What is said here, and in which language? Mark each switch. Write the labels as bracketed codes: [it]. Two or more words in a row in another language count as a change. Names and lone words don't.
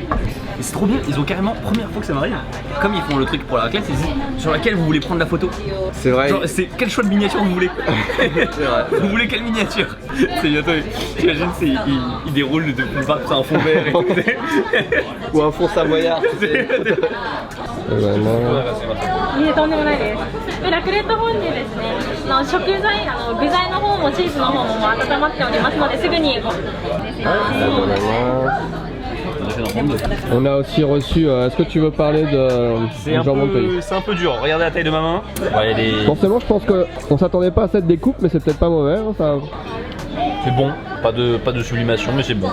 [fr] Et c'est trop bien, ils ont carrément, première fois que ça m'arrive, comme ils font le truc pour la raclette, ils disent sur laquelle vous voulez prendre la photo. C'est vrai. Genre, c'est quel choix de miniature vous voulez. C'est vrai. Vous voulez quelle miniature? C'est bientôt, t'imagines, il déroule de un fond vert et tout. Ou un fond savoyard. [ja] いえ、とんでもないです。で、ラクレットフォンデュですね。食材、具材の方もチーズの方も温まっておりますので、すぐにご。 [fr] On a aussi reçu, est-ce que tu veux parler de jambon de pays? C'est un peu dur, regardez la taille de ma main. Ouais, Forcément, je pense qu'on s'attendait pas à cette découpe, mais c'est peut-être pas mauvais. Hein, ça... C'est bon, pas de sublimation, mais c'est bon.